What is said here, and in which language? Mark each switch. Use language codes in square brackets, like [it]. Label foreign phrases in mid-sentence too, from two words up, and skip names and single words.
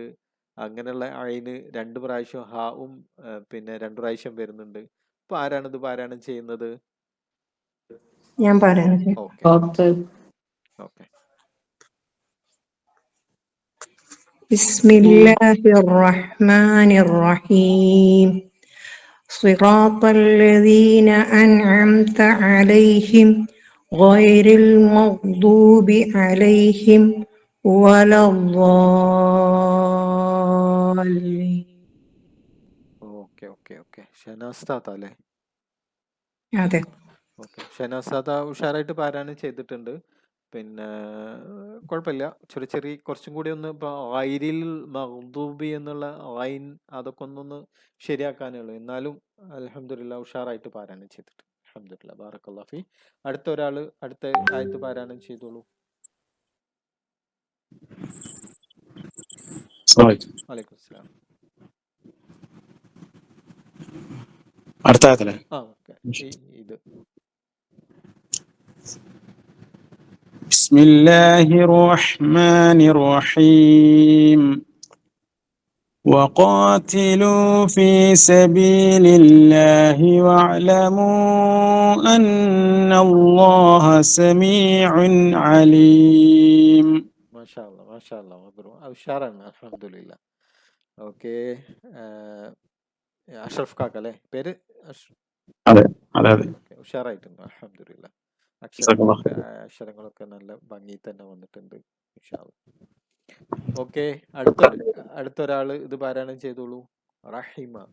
[ml] അങ്ങനെയുള്ള ഐന് 2 പ്രാവശ്യം ഹാവും പിന്നെ 2 പ്രാവശ്യം വരുന്നുണ്ട്. അപ്പൊ ആരാണിത് പാരായണം ചെയ്യുന്നത്? ഞാൻ പാരായണം ചെയ്യാം. ഓക്കെ ഓക്കെ. ഓക്കെ. [ar] بسم الله الرحمن الرحيم. صراط الذين أنعمت عليهم غير المغضوب عليهم ولا الضالين. [ml] ഓക്കെ ഓക്കെ ഓക്കെ. ഷനാസ് താത്ത അല്ലേ? അതെ. ഓക്കെ, ഷനാസ് താത്ത ഉഷാറായിട്ട് പാരായണം ചെയ്തിട്ടുണ്ട്. പിന്നെ കുഴപ്പമില്ല. ചെറിയ കുറച്ചും കൂടി ഒന്ന് ഇപ്പോൾ [ar] غير المغضوب [ml] എന്നുള്ള ഐൻ അതൊക്കെ ഒന്നൊന്ന് ശരിയാക്കാനേ ഉള്ളൂ. എന്നാലും അൽഹംദുലില്ലാ ഉഷാറായിട്ട് പാരായണം ചെയ്തിട്ട്. അൽഹംദുലില്ലാ, [ar] بارك الله في. [ml] അടുത്ത ആയത്ത് പാരായണം ചെയ്തോളൂ. [ar] وعليكم السلام. [ml] അടുത്ത ആയത്തല്ലേ? ഓക്കെ. ഇത് [ar] بسم الله الرحمن الرحيم وقاتلوا في سبيل الله واعلموا أن الله سميع عليم. ما شاء الله [ml] ഉഷാറാണ്. അൽഹംദുലില്ലാ. ഓക്കെ. അഷ്റഫ് കാക്ക അല്ലേ പേര്? അതെ അതെ അതെ. ഓക്കെ, ഉഷാറായിട്ടുണ്ട്. അൽഹംദുലില്ലാ. അക്ഷരങ്ങളൊക്കെ നല്ല ഭംഗി തന്നെ വന്നിട്ടുണ്ട്. [ar] إن شاء الله. [ml] ഓക്കെ, അടുത്തൊരാള് ഇത് പാരായണം ചെയ്തോളൂ. റഹിമ.